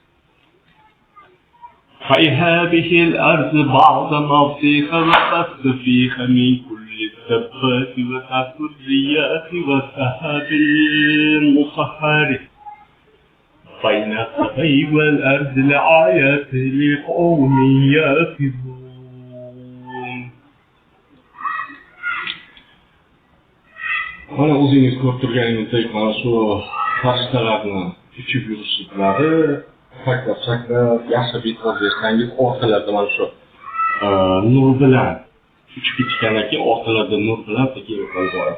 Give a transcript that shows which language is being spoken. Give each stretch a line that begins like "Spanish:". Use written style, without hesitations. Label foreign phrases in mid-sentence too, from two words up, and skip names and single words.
Arabic: فهذه الأرض بعد موتها وبث فيها من كل الدبات وسعة الرياح والسحاب المسخر بين السماء والأرض لآيات لقوم يعقلون.
Uzbek: Mana o'zingiz ko'rib turganingizdek mana shu farishtalarni uchib yurishliklari, sakrab yaxshi e'tibor bersangiz orqalarida mana shu nur bilan uchib ketgandan keyin orqalarida nur bilan tekilib qoladi.